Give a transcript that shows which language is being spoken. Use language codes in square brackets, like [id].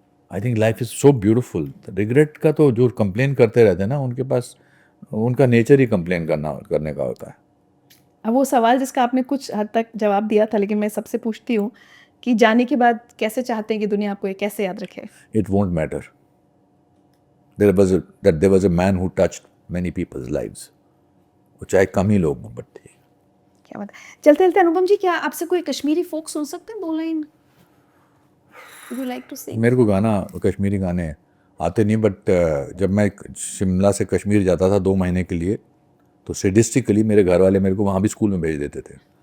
[en] I think life is so beautiful. [hi] Regret का तो जो कंप्लेन करते रहते हैं ना, उनके पास, उनका नेचर ही कंप्लेन करने का होता है। अब वो सवाल जिसका आपने कुछ हद तक जवाब दिया था, लेकिन मैं सबसे पूछती हूँ कि जाने के बाद कैसे चाहते हैं कि दुनिया आपको ये कैसे याद रखे? [en] It won't matter. There was a man who touched many people's lives. [hi] वो चाहे कम ही लोग हों, बट ठीक। क्या बात। चलते चलते अनुपम जी, क्या आपसे कोई कश्मीरी फोक सुन सकते हैं? 2 line [en] Would you like to sing? [hi] मेरे को कश्मीरी गाने आते नहीं, बट जब मैं शिमला से कश्मीर जाता था 2 महीने के लिए, तो सेडिस्टिकली मेरे घर वाले मेरे को वहाँ भी स्कूल में भेज देते थे।